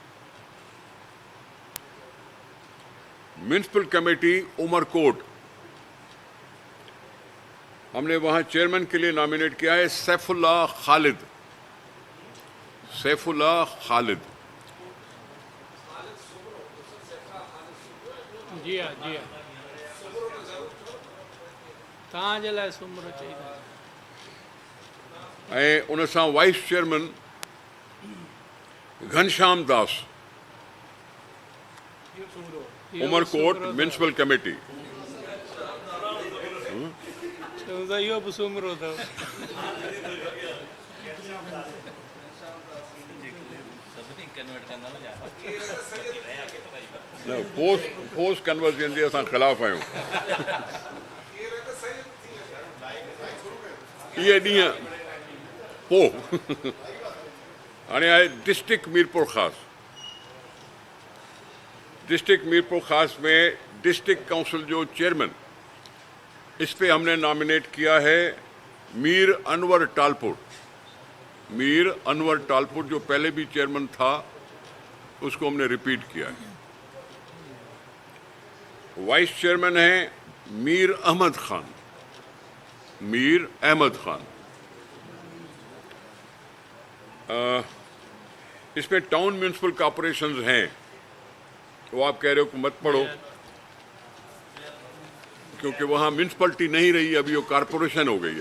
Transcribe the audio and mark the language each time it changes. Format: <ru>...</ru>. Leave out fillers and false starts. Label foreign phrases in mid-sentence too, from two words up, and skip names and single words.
<en>municipal committee</en> <ur>عمرکوٹ ہم نے وہاں چیئرمین کے لیے نامینیٹ کیا ہے سیف اللہ خالد. सैफुल्ला खालिद। جی ہاں جی ہاں</ur> <sd>तव्हांजे लाइ</sd> <ur>سومرو چاہیے.</ur> <sd>ऐं उन सां</sd> <en>vice chairman</en> <sd>घनश्याम दास उमरकोट</sd> <en>municipal committee.</en> <sd>इहो बि सुमरो अथव।</sd> <en>post conversion</en> <sd>जे असां ख़िलाफ़ आहियूं। इहे ॾींहं पोइ आणि आहे डिस्ट्रिक्ट मीरपुर खास।</sd> <ur>ڈسٹرکٹ میرپور خاص میں</ur> <en>district council</en> <ur>جو چیئرمین، اس پے ہم نے نامینیٹ کیا ہے میر انور ٹالپور. میر انور ٹالپور جو پہلے بھی چیئرمین تھا، اس کو ہم نے ریپیٹ کیا ہے.</ur> <en>vice chairman</en> <ur>ہے میر احمد خان. मीर अहमद खान। इसमें</ur> <en>town municipal corporations</en> <ur>ہیں، وہ آپ کہہ رہے ہو کہ مت پڑھو، کیونکہ وہاں میونسپلٹی نہیں رہی، ابھی وہ کارپوریشن ہو گئی ہے.</ur>